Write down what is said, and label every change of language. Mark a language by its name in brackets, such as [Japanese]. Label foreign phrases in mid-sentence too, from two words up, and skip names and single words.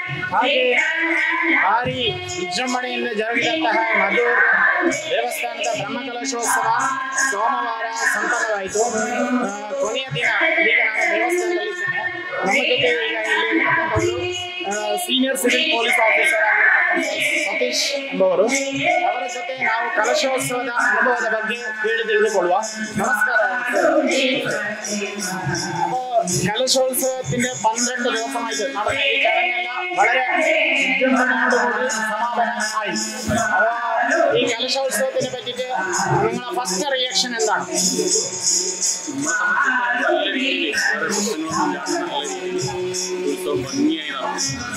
[Kannada] ಹಾಗೆ ಭಾರಿ ವಿಜೃಂಭಣೆಯಿಂದ ಜರುಗಿದಂತಹ ಮಧುರ್ ದೇವಸ್ಥಾನದ ಬ್ರಹ್ಮಕಲಶೋತ್ಸವ ಸೋಮವಾರ ಸಂಪನ್ನವಾಯಿತು. ಕೊನೆಯ ದಿನ ಈಗ ನಾನು ದೇವಸ್ಥಾನದಲ್ಲಿದ್ದೇನೆ. ನಮ್ಮ ಜೊತೆ ಈಗ ಇಲ್ಲಿ [English] senior civil police officer [Kannada] ಆಗಿರ್ತಕ್ಕಂಥ ಸತೀಶ್ ಎಂಬುವರು. ಅವರ ಜೊತೆ ನಾವು ಕಲಶೋತ್ಸವದ ಅನುಭವದ ಬಗ್ಗೆ ಕೇಳಿ ತಿಳಿದುಕೊಳ್ಳುವ. ನಮಸ್ಕಾರ. [Malayalam] കലോത്സവത്തിന്റെ 12 ദിവസമായിട്ട് നടന്ന ഈ ചടങ്ങെല്ലാം വളരെ വിജൃംഭണയോടുകൂടി സമാപനമായി. ഈ കലോത്സവത്തിനെ പറ്റിയിട്ട് നിങ്ങളുടെ [English] first reaction [Malayalam] എന്താണ്? നല്ല രീതിയിൽ ഉത്സവം ഭംഗിയായി നടന്നു.